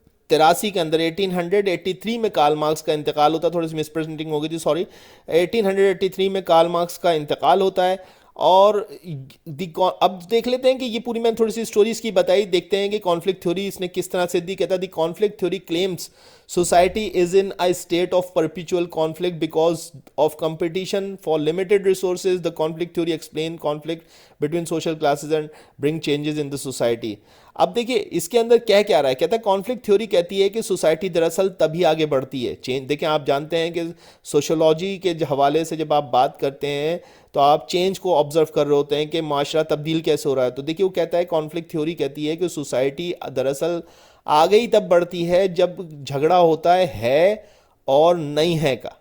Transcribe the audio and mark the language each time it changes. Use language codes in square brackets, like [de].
[ur] 1883 کے اندر 1883 میں Karl Marx کا انتقال ہوتا ہے. تھوڑی سی مس پریزنٹنگ ہو گئی تھی، سوری. 1883 میں کارل مارکس کا انتقال ہوتا ہے. اور اب دیکھ لیتے ہیں کہ یہ پوری میں تھوڑی سی سٹوریز کی بتائی، دیکھتے ہیں کہ کانفلکٹ تھیوری اس نے کس طرح سے دی. کہتا ہے [en] The conflict theory claims society is in a state of perpetual conflict because of competition for limited resources. The conflict theory explain conflict between social classes and bring changes in the society. [ur] اب دیکھیں اس کے اندر کیا رہا ہے. کہتا ہے conflict theory کہتی ہے کہ سوسائٹی دراصل تبھی آگے بڑھتی ہے. دیکھیں آپ جانتے ہیں کہ سوشولوجی کے حوالے سے جب آپ بات کرتے ہیں تو آپ چینج کو آبزرو کر رہے ہوتے ہیں کہ معاشرہ تبدیل کیسے ہو رہا ہے. تو دیکھیں وہ کہتا ہے کانفلکٹ تھیوری کہتی ہے کہ سوسائٹی دراصل آگے ہی تب بڑھتی ہے جب جھگڑا ہوتا ہے اور نہیں ہے کا.